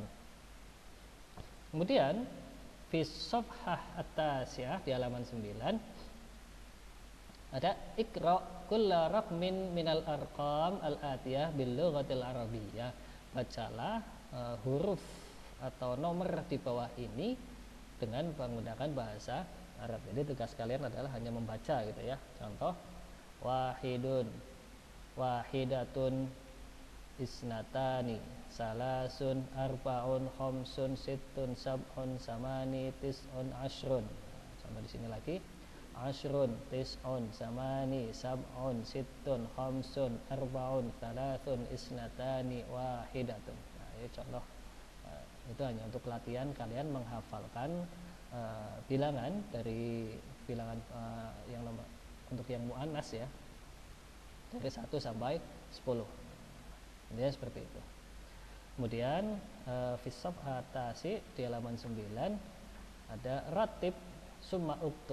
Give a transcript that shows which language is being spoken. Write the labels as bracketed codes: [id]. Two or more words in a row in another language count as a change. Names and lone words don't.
[id] Kemudian [ar] في صفحة التاسعة [id] di halaman 9 ada [ar] اقرأ كل رقم من الأرقام الآتية باللغة العربية. [id] Bacalah huruf atau nomor di bawah ini dengan menggunakan bahasa Arab. Jadi tugas kalian adalah hanya membaca gitu ya. [ar] Contoh واحد، واحدة، اثنتان، ثلاث، أربع، خمس، ست، سبع، ثماني، تسع، عشر. [id] Contoh di sini lagi, [ar] عشر، تسع، ثماني، سبع، ست، خمس، أربع، ثلاث، اثنتان، واحدة. [id] Nah, ini contoh. Itu hanya untuk latihan kalian menghafalkan bilangan dari bilangan yang untuk yang muannas ya, dari 1 sampai 10. Intinya seperti itu. Kemudian [ar] في صفحة التاسعة [id] di halaman 9 ada [ar] رتب ثم اكتب.